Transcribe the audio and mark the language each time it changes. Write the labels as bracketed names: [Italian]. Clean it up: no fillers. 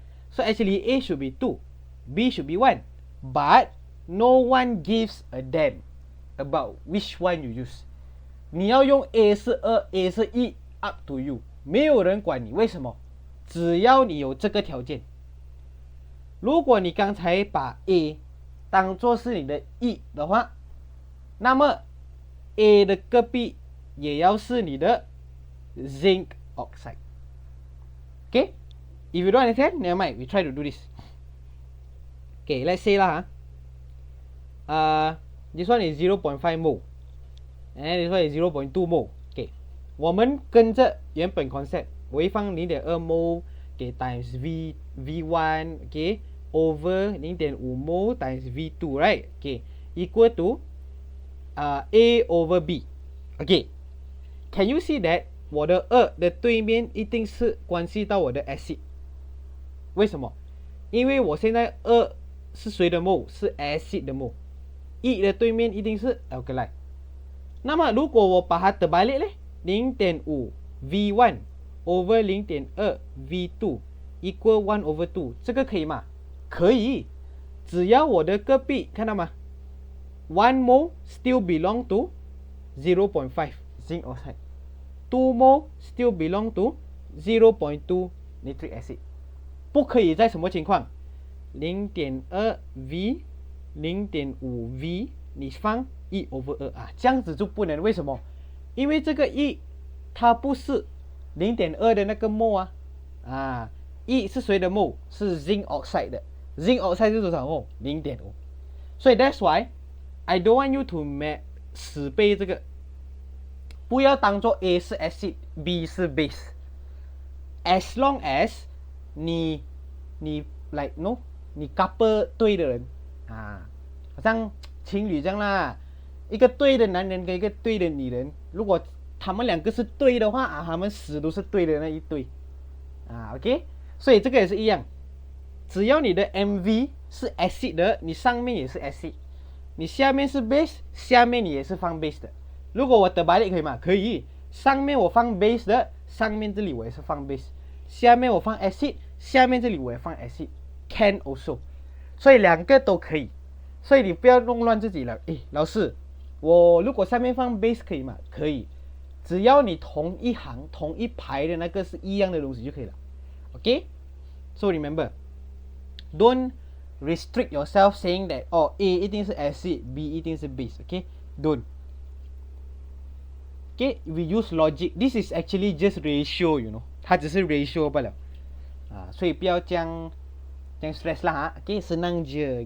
[English] So actually A should be 2, B should be 1. But no one gives a damn about which one you use. [Chinese] 你要用 A 是2 A 是1 [English] up to you. [Chinese] 没有人管你，为什么？只要你有这个条件。如果你刚才把 A 当作是你的 E 的话，那么 A 的隔壁也要是你的 zinc oxide. [English] Okay? If you don't understand, never mind. We try to do this. Okay, let's say lah. This one is 0.5 mole. And this one is 0.2 mole. Okay. [Chinese] 我们跟着原本 [English] concept， [Chinese] 我会放 [English] 0.2 mole okay, times V1 okay, over 0.5 mole times V2, right? Okay, equal to A over B. Okay, can you see that [Chinese] 我的2的对面一定是关系到我的 [English] acid？ [Chinese] 为什么？因为我现在2是谁的 mole？是 acid 的 mole。 1的对面一定是 alkali。那么如果我把它terbalik 呢？ [English] 0.5 V1 over 0.2 V2 equal 1 over 2， [Chinese] 这个可以吗？可以，只要我的隔壁看到吗？ [English] 1 mole still belong to 0.5 zinc oxide, 2 mole still belong to 0.2 nitric acid。 [Chinese] 不可以在什么情况？ 0.2 V 0.5 V 你放1 over 2这样子就不能。为什么？因为这个1它不是 0.2 的那个 mole 1是谁的 mole？是 zinc oxide 的。 zinc oxide 是多少 mole？ 0.5。所以 [English] that's why I don't want you to [Chinese] 死背这个，不要当做 A 是 acid B 是 base。 [English] as long as [Chinese] 你 like no 你 couple 对的人好像情侣这样啦，一个对的男人跟一个对的女人，如果他们2个是对的话他们死都是对的那一对。 OK， 所以这个也是一样，只要你的 MV 是 acid 的，你上面也是 acid， 你下面是 base， 下面你也是放 base 的。如果我terbalik可以吗？可以，上面我放 base 的，上面这里我也是放 base， 下面我放 acid， 下面这里我也放 acid， [English] can also， [Chinese] 所以两个都可以。所以你不要弄乱自己了。诶，老师，我如果下面放 base 可以吗？可以，只要你同一行同一排的那个是一样的东西就可以了。 [English] OK， so remember don't restrict yourself saying that [Chinese] A 一定是 acid， B 一定是 base。 [English] OK， don't。 OK， we use logic. This is actually just ratio, you know， [Chinese] 它只是 ratio 罢了所以不要这样stress lah [English] OK， [Malay] senang je.